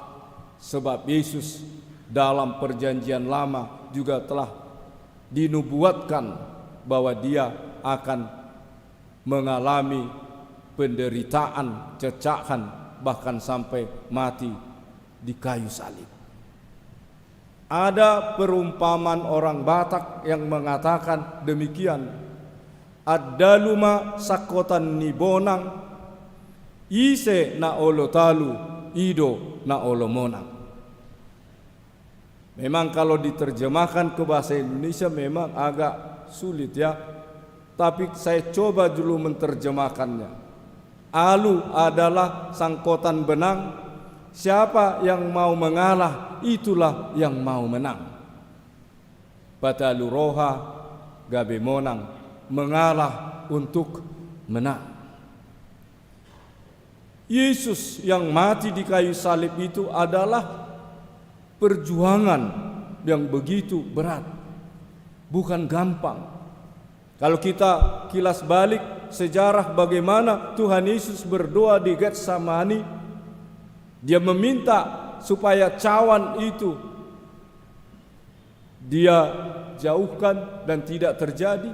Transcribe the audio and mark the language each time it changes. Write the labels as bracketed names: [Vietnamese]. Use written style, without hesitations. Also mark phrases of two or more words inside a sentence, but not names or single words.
[Indonesian] Sebab Yesus dalam perjanjian lama juga telah dinubuatkan bahwa dia akan mengalami penderitaan, cacahan, bahkan sampai mati di kayu salib. Ada perumpamaan orang Batak yang mengatakan demikian, [Batak Toba] ad-daluma sakotan ni bonang, ise na olo talu, ido na olo monang. [Indonesian] Memang kalau diterjemahkan ke bahasa Indonesia memang agak sulit ya, tapi saya coba dulu menerjemahkannya. Alu adalah sangkotan benang, siapa yang mau mengalah itulah yang mau menang. [Batak Toba] Batalu roha gabe monang, [Indonesian] mengalah untuk menang. Yesus yang mati di kayu salib itu adalah perjuangan yang begitu berat, bukan gampang. Kalau kita kilas balik sejarah bagaimana Tuhan Yesus berdoa di Getsemani, dia meminta supaya cawan itu dia jauhkan dan tidak terjadi.